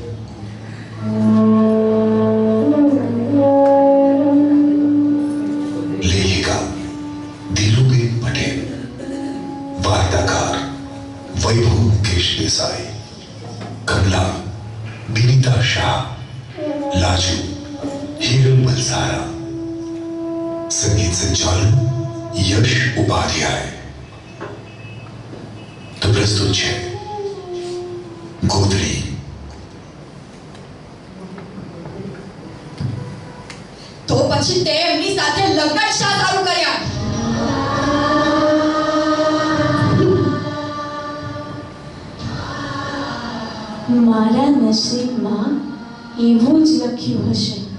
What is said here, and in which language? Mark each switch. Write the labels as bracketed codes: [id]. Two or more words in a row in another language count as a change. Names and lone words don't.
[hi] लेखिका दिलुबेन पटेल, वार्ताकार वैभव मुकेश देसाई, कमला विनीता शाह, लाजू हीरल बलसारा, संगीत संचालन यश उपाध्याय. तो प्रस्तुत है गोदड़ी. [gu] તો પછી તે એમની સાથે લગ્ન શા સારું કર્યા? મારા નસીબમાં એવું જ લખ્યું હશે.